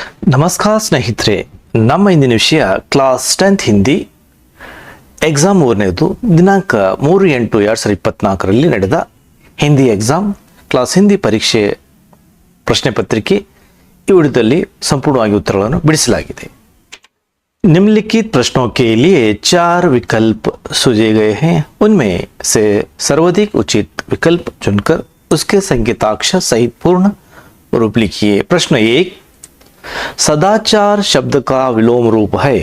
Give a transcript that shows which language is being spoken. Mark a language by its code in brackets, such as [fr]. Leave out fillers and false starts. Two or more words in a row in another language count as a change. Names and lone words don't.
[kn] ನಮಸ್ಕಾರ ಸ್ನೇಹಿತರೆ, ನಮ್ಮ ಇಂದಿನ ವಿಷಯ [en] class 10th Hindi exam [kn] 3ನೇದು ದಿನಾಂಕ 3/8/2024 ನಡೆದ [en] Hindi exam class [kn] ಹಿಂದಿ ಪರೀಕ್ಷೆ ಪ್ರಶ್ನೆ ಪತ್ರಿಕೆ ಈ ವಿಡಿಯೋದಲ್ಲಿ ಸಂಪೂರ್ಣವಾಗಿ ಉತ್ತರಗಳನ್ನು ಬಿಡಿಸಲಾಗಿದೆ। [hi] निम्नलिखित प्रश्नों के लिए 4 विकल्प सूझे गए हैं। उनमें से सर्वाधिक उचित विकल्प चुनकर उसके संकेताक्षर सहित पूर्ण रूप लिखिए। प्रश्न 1, सदाचार शब्द का विलोम रूप है।